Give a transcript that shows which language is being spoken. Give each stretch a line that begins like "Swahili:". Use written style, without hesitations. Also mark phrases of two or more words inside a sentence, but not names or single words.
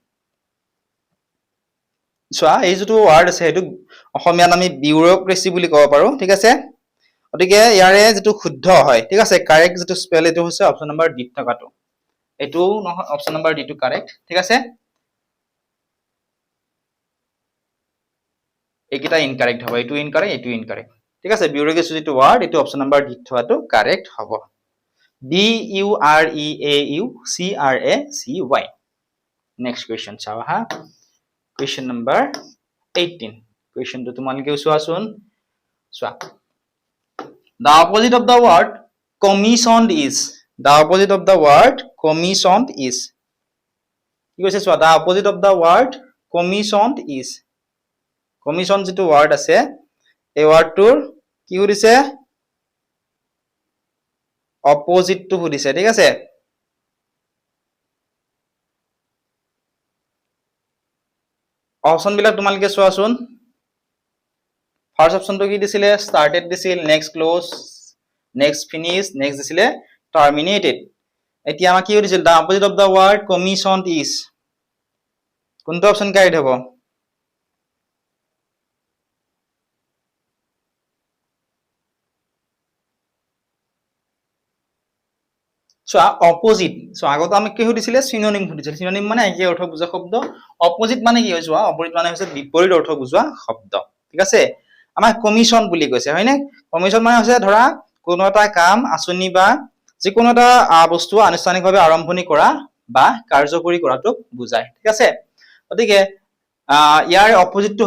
Assamese: চোৱা এই যেটো ৱৰ্ড আছে হেতু অসমীয়াত আমি বিউৰোক্ৰেসি বুলি ক'ব পাৰো ঠিক আছে গতিকে ইয়াৰে যেটো শুদ্ধ হয় ঠিক আছে কাৰেক্ট যেটো স্পেল এটো হৈছে
English: option number D
Assamese: থকাটো এটো নহয়
English: option number D
Assamese: টু কাৰেক্ট ঠিক আছে এইকিটা ইনকাৰেক্ট হ'ব এটো ইনকাৰেক্ট ঠিক আছে বিউৰোক্ৰেসি যেটো ৱৰ্ড এটো
English: option number D
Assamese: থকাটো কাৰেক্ট হ'ব B
English: U R E A U C R A C Y next question
Assamese: চাও হা
English: question number 18 question to
Assamese: তোমালকে চোৱাচোন চোৱা
English: the opposite of the word commissioned is the opposite of the word commissioned is
Assamese: কি কৈছে চোৱা
English: the opposite of the word commissioned is commission
Assamese: যেটো word আছে এই wordটোৰ কি সুধিছে
English: opposite to
Assamese: সুধিছে ঠিক আছে অপচন বিলাক তোমালকে চোৱাচোন ফাৰ্স্ট অপচনটো কি দিছিলে started দিছিল
English: next close next finish next
Assamese: দিছিলে terminated এতিয়া আমাৰ কি দিছিল
English: the opposite of the word commissioned is
Assamese: কোনটো অপচন কাৰেক্ট হ'ব
English: So opposite so
Assamese: আগত আমি কি সুধিছিলে synonym সুধিছিল synonym মানে একে অৰ্থ বুজা শব্দ opposite মানে কি হয় চোৱা opposite মানে হৈছে বিপৰীত অৰ্থ বুজোৱা শব্দ ঠিক আছে আমাৰ কমিশন বুলি কৈছে হয় নে কমিশন মানে হৈছে ধৰা কোনো এটা কাম আচনি বা যে কোনো এটা বস্তু আনুষ্ঠানিকভাৱে আৰম্ভণি কৰা বা কাৰ্যকৰী কৰাটো বুজায় ঠিক আছে গতিকে ইয়াৰ অপোজিট টো